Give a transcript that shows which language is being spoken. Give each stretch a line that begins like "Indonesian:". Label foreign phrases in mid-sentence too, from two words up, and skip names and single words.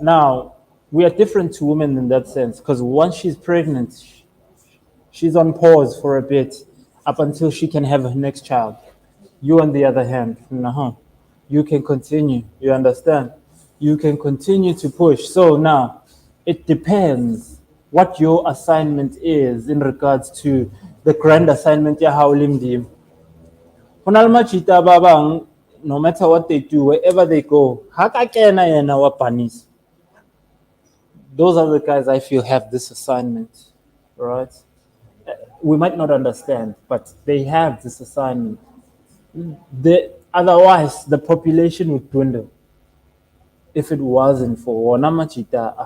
English: Now, we are different to women in that sense because once she's pregnant, she's on pause for a bit up until she can have her next child. You, on the other hand, you can continue. You understand? You can continue to push. So now, it depends what your assignment is in regards to the grand assignment
Tswana: ya haulimdim. Majita babang,
English: no matter what they do, wherever they go, those are the guys I feel have this assignment, right? We might not understand, but they have this assignment. Otherwise, the population would dwindle if it wasn't for Majita.